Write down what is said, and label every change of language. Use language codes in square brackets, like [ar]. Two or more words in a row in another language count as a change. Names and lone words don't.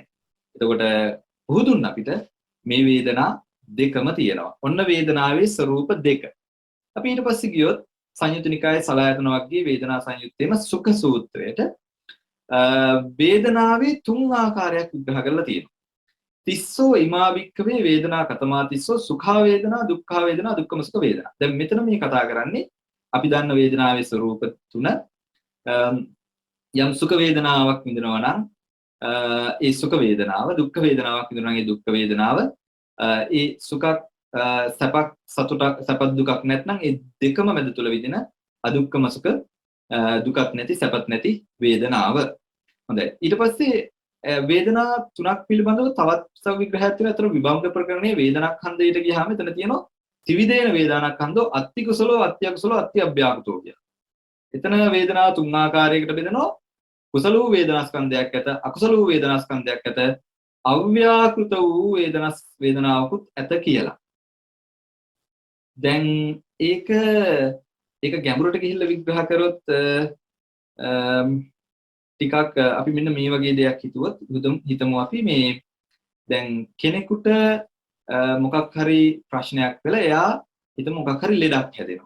[si] එතකොට පුදුන්න අපිට මේ වේදනා දෙකම තියෙනවා. ඔන්න වේදනාවේ ස්වરૂප දෙක. අපි ඊට පස්සේ ගියොත් සංයුත්ත නිකායේ සලආයතන වර්ගයේ වේදනා සංයුත්තේම සුඛ සූත්‍රයට වේදනාවේ තුන් ආකාරයක් විග්‍රහ කරලා තියෙනවා. [pi] තිස්සෝ ඉමා වික්ඛවේ වේදනා කතමා තිස්සෝ සුඛා වේදනා දුක්ඛා වේදනා දුක්ඛම සුඛ වේදනා. [si] දැන් මෙතන මේ කතා කරන්නේ අපි දන්න වේදනාවේ ස්වરૂප තුන. යම් සුඛ වේදනාවක් විඳිනවා නම් ඒ සුඛ වේදනාව, දුක්ඛ වේදනාවක් විඳිනවා නම් ඒ දුක්ඛ වේදනාව, ඒ සුඛ සැපක් සතුටක් සැපත් දුකක් නැත්නම් ඒ දෙකම මැද තුල විඳින අදුක්ඛම සුඛ දුකක් නැති සැපත් නැති වේදනාව. හොඳයි. ඊට පස්සේ වේදනා තුනක් පිළිබඳව තවත් විග්‍රහයක් තියෙනවා. අතන විභංග ප්‍රකරණයේ වේදනාඛණ්ඩයට ගියාම එතන තියෙනවා [pi] ත්‍රිවිධේන වේදනාඛණ්ඩෝ අත්ති කුසලෝ අත්ති අකුසලෝ අත්ති අභ්‍යාකෘතෝ [si] කියලා. එතන වේදනාව තුන් ආකාරයකට බෙදෙනවා. කුසල වූ වේදනාස්කන්ධයක් ඇත, අකුසල වූ වේදනාස්කන්ධයක් ඇත, අව්‍යාකෘත වූ වේදනාවකුත් ඇත කියලා. දැන් ඒක ගැඹුරට ගිහිල්ලා විග්‍රහ කරොත් ටිකක් අපි මෙන්න මේ වගේ දෙයක් හිතමු අපි මේ දැන් කෙනෙකුට මොකක් හරි ප්‍රශ්නයක් වෙලා එයා හිතමු මොකක් හරි ලෙඩක් හැදෙනවා.